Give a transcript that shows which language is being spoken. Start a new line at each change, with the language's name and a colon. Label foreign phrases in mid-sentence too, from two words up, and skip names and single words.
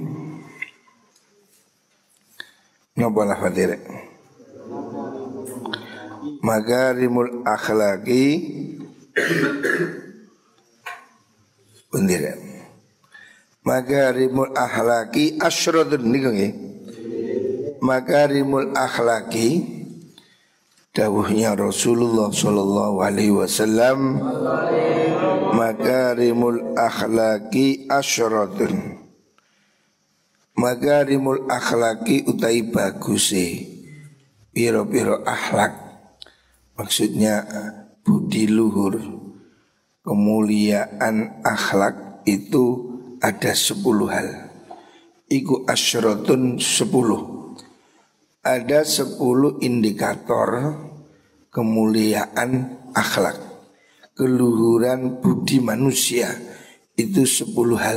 Javanese: Napa lafadzire?
Arabic: مكارم الأخلاق bendera. مكارم الأخلاق عشرة
Javanese: niku nggih.
Arabic: مكارم الأخلاق dawuhnya رسول الله صلى الله عليه وسلم، مكارم الأخلاق عشرة. مكارم الأخلاق
Javanese: utai baguse piro-piro akhlak.
Indonesian: Maksudnya budi luhur, kemuliaan akhlak itu ada 10 hal.
Javanese: Iku asyratun 10.
Indonesian: Ada 10 indikator kemuliaan akhlak, keluhuran budi manusia, itu 10 hal.